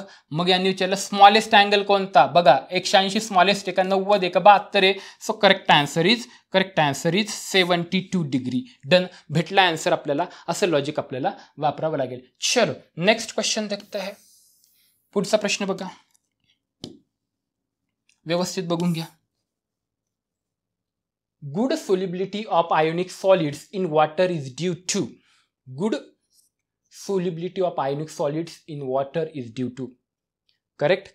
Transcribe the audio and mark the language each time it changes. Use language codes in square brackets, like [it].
[mr] मग यांनी विचारलं स्मॉलेस्ट अँगल कोणता, बघा 180 स्मॉलेस्ट आहे का, 90 आहे का, 72 आहे. [en] So correct answer is 72 degree. Done. [mr] भेटला आन्सर आपल्याला. असं लॉजिक आपल्याला वापरावं लागेल. [hi] चलो नेक्स्ट क्वेश्चन देखते है. [mr] पुढचा प्रश्न बघा, व्यवस्थित बघून घ्या. [en] Good solubility of ionic solids in water is due to. Good solubility of ionic solids in water is due to. Correct.